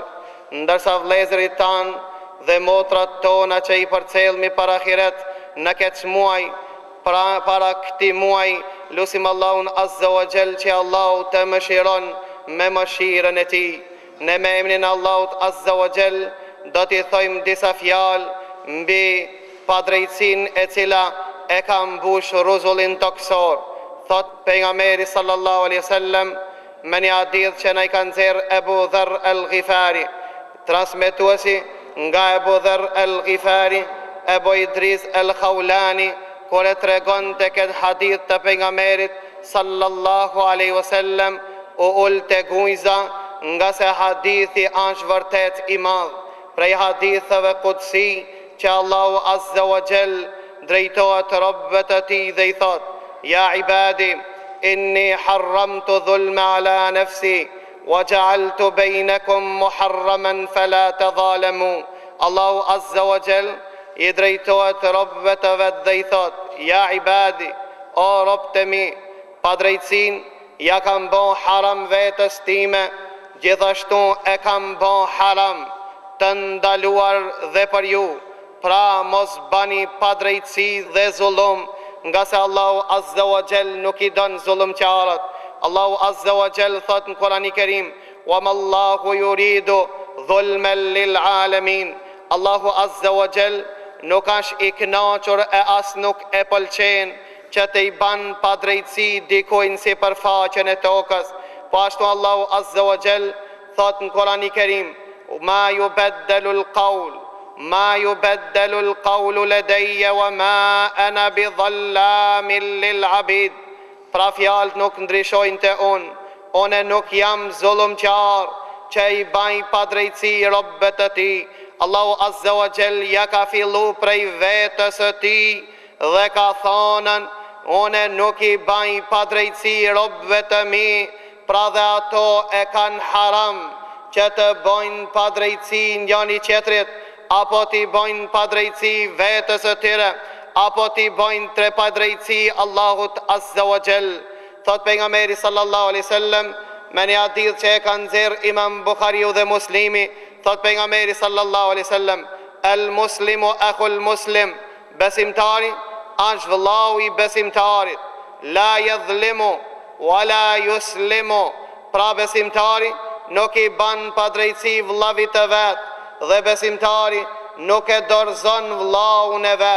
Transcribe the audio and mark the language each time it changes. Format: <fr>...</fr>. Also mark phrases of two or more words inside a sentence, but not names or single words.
<sq>Ndërsa vëllezërit tanë dhe motrat tona që I përcjellmi para ahiret në këtë muaj, para këtij muaji, lutim Allahun</sq> <ar>عز وجل</ar> <sq>që Allahu të mëshiron me mëshirën e Tij. Ne me emrin e Allahut Azza wa Jall do t'i thojmë disa fjalë mbi padrejtësinë e cila e ka mbush rrezullin toksor. Thot pejgamberi</sq> <ar>صلى الله عليه وسلم</ar> <sq>me një hadith që na I ka nxjerr Abu Dharr al-Ghifari, transmetuesi nga Abu Dharr al-Ghifari, Abu Idris al-Khawlani, kur e tregon te këtë hadith të pejgamberit</sq> <ar>صلى الله عليه وسلم,</ar> <sq>u ul te gujza nga se hadithi është vërtet I madh. Prej haditheve kutsi që Allahu</sq> <ar>عز وجل</ar> <sq>drejtohet robëve të Tij dhe I thot:</sq> <ar>يا عبادي إني حرمت الظلم على نفسي وجعلت بينكم محرما فلا تظالموا.</ar> <sq>Allahu</sq> <ar>عز وجل</ar> <sq>I drejtohet robëve të vet dhe I thot:</sq> <ar>يا عبادي,</ar> <sq>o robët e mi, padrejtësinë ja kam bën haram vetës time, gjithashtu e kam bën haram të ndaluar dhe për ju. pra mos bani padrejtësi dhe zullum, nga se Allahu</sq> <ar>عز وجل</ar> <sq>nuk I don zullumqtarët. Allahu</sq> <ar>عز وجل</ar> <sq>thot në Kur'anin e Kerim:</sq> <ar>"وما الله يريد ظلما للعالمين."</ar> <sq>Allahu</sq> <ar>عز وجل</ar> <sq>nuk është I kënaqur e as nuk e pëlqen që të I ban padrejtësi dikujt si për faqen e tokës. Po ashtu Allahu</sq> <ar>عز وجل</ar> <sq>thot në Kur'anin e Kerim:</sq> <ar>"ما يبدل القول ما يبدل القول لدي وما أنا بظلام للعبيد."</ar> <sq>Pra fjalët nuk ndryshojnë te unë nuk jam zullumqtar që I baj padrejtësi robëve të Tij. Allahu</sq> <ar>عز وجل</ar> <sq>ja ka fillu prej vetës së Tij dhe ka thonën: "Unë nuk I baj padrejtësi robëve të mi", pra dhe ato e kanë haram që të bojnë padrejtësi njëri tjetrit, apo t'i bojnë padrejtësi vetës së tyre, apo t'i bojnë tre padrejtësi Allahut</sq> <ar>عز وجل.</ar> <sq>Thot pejgamberi</sq> <ar>صلى الله عليه وسلم,</ar> <sq>me një hadith që e kanë nxjerr Imam Buhariu dhe Muslimi, thot pejgamberi</sq> <ar>صلى الله عليه وسلم: "المسلم أخو المسلم",</ar> <sq>besimtari është vëllau I besimtarit,</sq> <ar>لا يظلم ولا يسلم,</ar> <sq>pra besimtari nuk I ban padrejtësi vëllavit të vet, dhe besimtari nuk e dorëzon vëllaun e vet.</sq>